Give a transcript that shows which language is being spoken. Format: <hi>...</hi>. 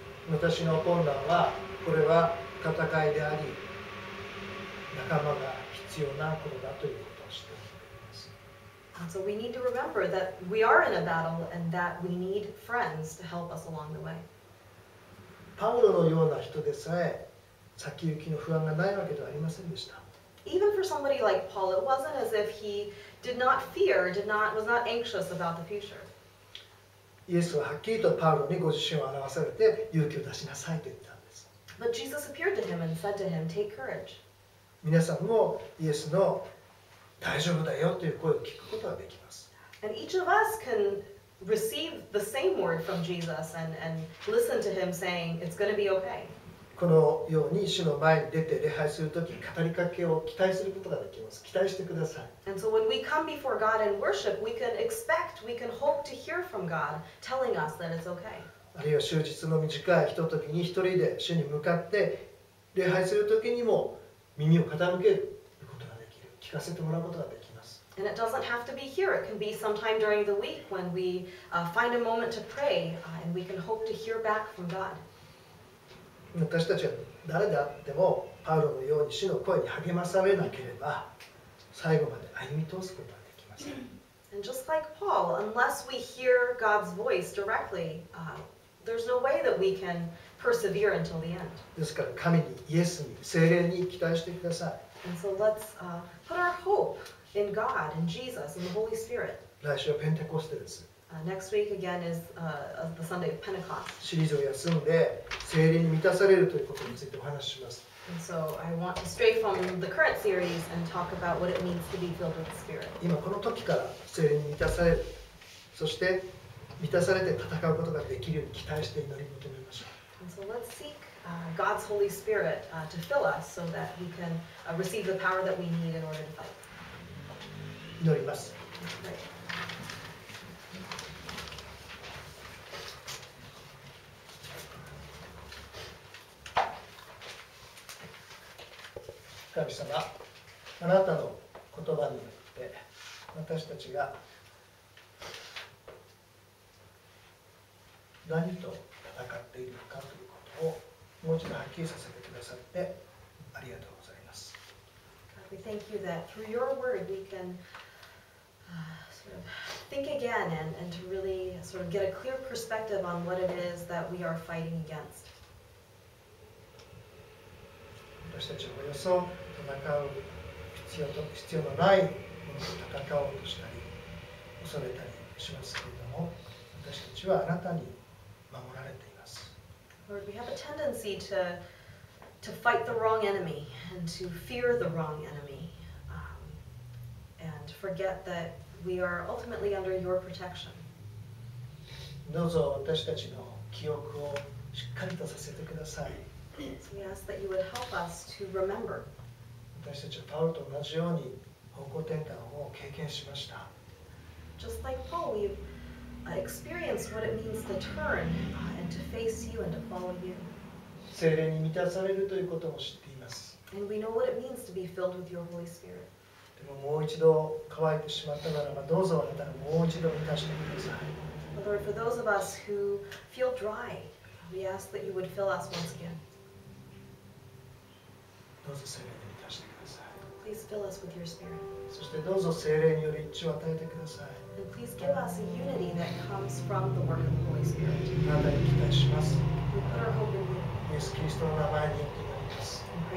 <ja>私の困難はこれは戦いであり仲間が必要なことだということを知っております。</ja> <en>And so we need to remember that we are in a battle and that we need friends to help us along the way.</en> <ja>パウロのような人でさえ先行きの不安がないわけではありませんでした。</ja> <en>Even for somebody like Paul, it wasn't as if he did not fear, was not anxious about the future.</en> <ja>イエスははっきりとパウロにご自身を表されて勇気を出しなさいと言ったんです。</ja> <en>But Jesus appeared to him and said to him, "Take courage."</en> <ja>皆さんもイエスの大丈夫だよという声を聞くことができます。</ja> <en>And each of us can receive the same word from Jesus and listen to him saying, "It's going to be okay."</en> <ja>このように主の前に出て礼拝するとき語りかけを期待することができます。期待してください。</ja> <en>And so when we come before God and worship, we can hope to hear from God telling us that it's okay.</en> <ja>あるいは終日の短いひとときに一人で主に向かって礼拝するときにも耳を傾けることができる。聞かせてもらうことができます。</ja> <en>And it doesn't have to be here. It can be sometime during the week when we find a moment to pray and we can hope to hear back from God.</en> <ja>私たちは誰であってもパウロのように主の声に励まされなければ最後まで歩み通すことはできません。</ja> <en>And just like Paul, unless we hear God's voice directly, there's no way that we can persevere until the end.</en> <ja>ですから神に、イエスに、聖霊に期待してください。</ja> <en>And so let's put our hope in God, in Jesus, in the Holy Spirit.</en> <ja>来週はペンテコステです。</ja> <en>Next week again is the Sunday of Pentecost.</en> <ja>シリーズを休んで聖霊に満たされるということについてお話しします。</ja> <en>And so I want to stray from the current series and talk about what it means to be filled with the Spirit.</en> <ja>今この時から聖霊に満たされる、そして満たされて戦うことができるように期待して祈り求めましょう。</ja> <en>And so let's seek God's Holy Spirit to fill us so that we can receive the power that we need in order to fight.</en> <ja>祈ります。</ja> <en>Let's pray.</en> <ja>神様、あなたの言葉によって私たちが何と戦っているかということをもう一度はっきりさせてくださってありがとうございます。</ja> <en>God, we thank you that through your word we can sort of think again and to really sort of get a clear perspective on what it is that we are fighting against.</en> <ja>私たちはおよそ戦う必要のないものと戦おうとしたり恐れたりしますけれども、私たちはあなたに守られています。</ja> <en>Lord, we have a tendency to fight the wrong enemy and to fear the wrong enemy and forget that we are ultimately under your protection.</en> <ja>どうぞ私たちの記憶をしっかりとさせてください。</ja> <en>So we ask that you would help us to remember.</en> <ja>私たちはパウロと同じように方向転換を経験しました。</ja> <en>Just like Paul, we've experienced what it means to turn and to face you and to follow you.</en> <ja>聖霊に満たされるということも知っています。</ja> <en>And we know what it means to be filled with your Holy Spirit.</en> <ja>でももう一度乾いてしまったならば、どうぞあなたがもう一度満たしてください。</ja> <en>But Lord, for those of us who feel dry, we ask that you would fill us once again.</en> <ja>どうぞ聖霊で満たしてください。</ja> <en>Please fill us with your Spirit.</en> <ja>そしてどうぞ聖霊による一致を与えてください。</ja> <en>And please give us a unity that comes from the work of the Holy Spirit.</en> <ja>あなたに期待します。</ja> <en>We put our hope in you.</en> <ja>イエス・キリストの名前によって祈ります。</ja>